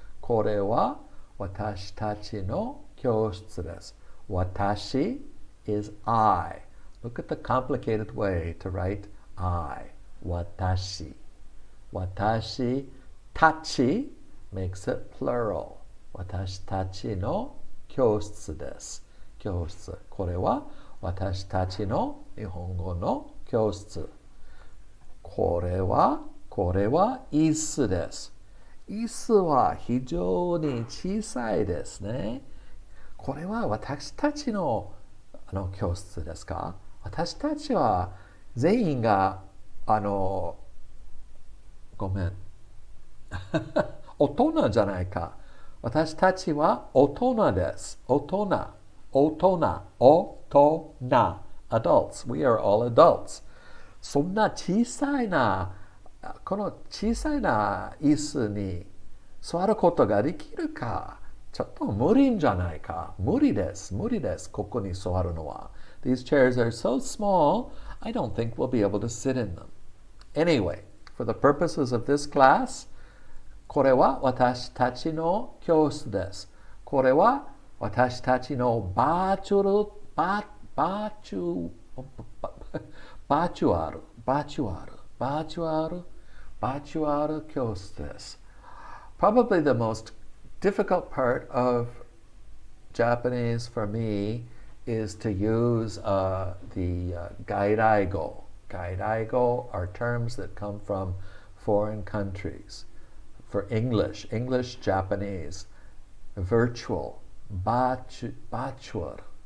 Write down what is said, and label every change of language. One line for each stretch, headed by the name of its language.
Japanese: これは私たちの教室です。
English: 私 is I. Look at the complicated way to write I.
Japanese: 私.
English: 私たち makes it plural.
Japanese: 私たちの教室です。教室。これは私たちの日本語の教室。これは椅子です。椅子は非常に小さいですね。これは私たちの教室ですか？私たちは全員がごめん大人じゃないか。私たちは大人です。大人。大人。
English: 大人。adults. We are all adults.
Japanese: そんな小さいな、この小さいな椅子に座ることができるか？ちょっと無理じゃないか。無理です。無理です。ここに座るのは。
English: These chairs are so small, I don't think we'll be able to sit in them. Anyway, for the purposes of this class,
Japanese: これは私たちの教室です。これは私たちのバーチュアル、バチュアル、バチュアル、バチュアル、バチュアル教室です。
English: Probably the most difficult part of Japanese for me is to use the gairaigo. Gairaigo are terms that come from foreign countries. For English, Japanese, virtual, virtual.